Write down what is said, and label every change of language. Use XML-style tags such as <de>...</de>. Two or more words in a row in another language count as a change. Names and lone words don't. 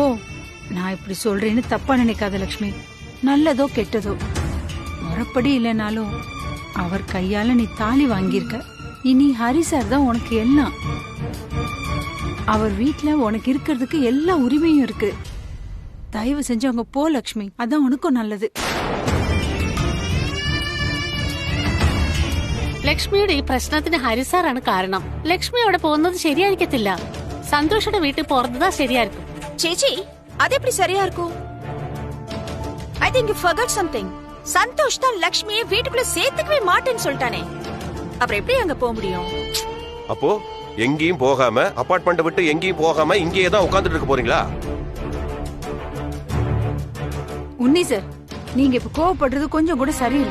<ta>நான் இப்படி சொல்றேன்னு தப்பா நினைக்காத லக்ஷ்மி. நல்லதோ கெட்டதோ முறைப்படி இல்லைனாலும் அவர் கையால நீ தாலி வாங்கியிருக்க. இனி ஹரிசார் தான் உனக்கு எல்லாம். அவர் வீட்டுல உனக்கு இருக்கிறதுக்கு எல்லா உரிமையும் இருக்கு. தயவு செஞ்சு அங்க போ லக்ஷ்மி, அதான் உனக்கும் நல்லது.</ta> <ml>ലക്ഷ്മിയുടെ ഈ പ്രശ്നത്തിന് ഹരിസാറാണ് കാരണം. ലക്ഷ്മി അവിടെ പോകുന്നത് ശരിയായിരിക്കത്തില്ല. സന്തോഷയുടെ വീട്ടിൽ പോകുന്നതാ ശരിയായിരിക്കും. ചേച്ചി,</ml> <ta>அது எப்படி சரியா இருக்கும்?</ta> <en>I think you forgot something.</en> <ta>சந்தோஷ் தான் லக்ஷ்மியை வீட்டுக்குள்ள சேர்த்துக்கவே மாட்டேன்னு சொல்லிட்டானே. அப்புறம் எப்படி அங்க போக முடியும்? அப்போ எங்கேயும் போகாம, அபார்ட்மெண்ட் விட்டு எங்கேயும் போகாம இங்கேயே தான் உட்கார்ந்துட்டு இருக்க போறீங்களா? உன்னி சார், நீங்க இப்ப கோவப்படுறது கொஞ்சம் கூட சரியில்லை.</ta>